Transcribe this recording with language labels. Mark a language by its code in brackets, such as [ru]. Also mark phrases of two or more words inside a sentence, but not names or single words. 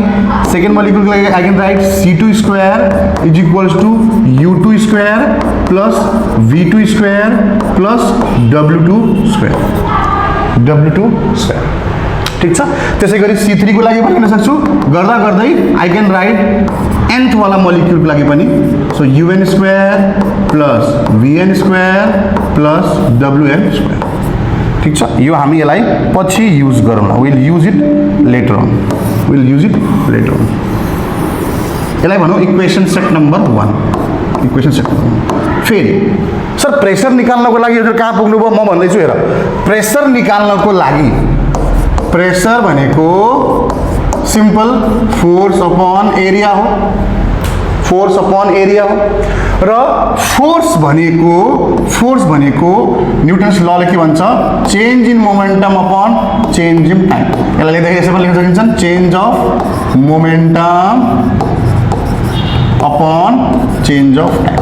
[en] सेकेन्ड मोलिक्युलको लागि I can write c2 square is equals to u2 square plus v2 square plus w2 square. [ne] ठीक छ। त्यसै गरी c3 को लागि पनि लेख्न सक्छु। गर्दा गर्दै [en] I can write nth वाला मोलिक्युलको लागि पनि, so un square plus vn square plus wn square. [ne] ठीक छ, यो हामी यसलाई पछि युज गरौँला। [en] will use it later on. [ne] यसलाई भनौँ [en] equation set number 1. equation set [ne] फेरि सर प्रेसर निकाल्नको लागि हजुर कहाँ पुग्नुभयो? म भन्दैछु हेर, प्रेसर निकाल्नको लागि प्रेसर भनेको [en] simple force upon area [ne] हो, [en] force upon area [ne] हो। र फोर्स भनेको न्युटन्स लले के भन्छ? [en] change in momentum upon change in time. [ne] यसलाई लेख्दाखेरि यसरी लेख्न सकिन्छ, [en] change of momentum upon change of time.